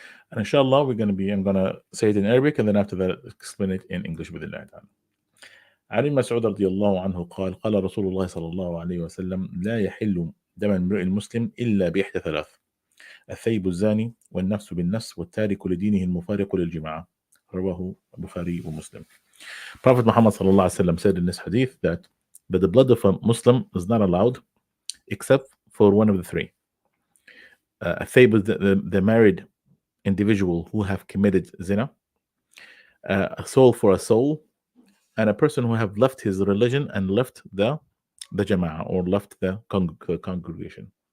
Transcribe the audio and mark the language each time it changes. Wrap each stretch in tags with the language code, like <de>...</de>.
<en>And inshallah, I'm going to say it in Arabic and then after that explain it in English with Allah ta'ala.</en> <ar>عن مسعود رضي الله عنه قال قال رسول الله صلى الله عليه وسلم لا يحل دم امرئ المسلم إلا بإحدى ثلاث: الثيب الزاني والنفس بالنفس والتارك لدينه المفارق للجماعة. رواه البخاري ومسلم.</ar> <en>Prophet Muhammad</en> <ar>صلى الله عليه وسلم</ar> <en>said in this hadith that the blood of a Muslim is not allowed except for one of the three. A thayb is the married individual who have committed zina, a soul for a soul, and a person who have left his religion and left the jama'ah or left the congregation.</en>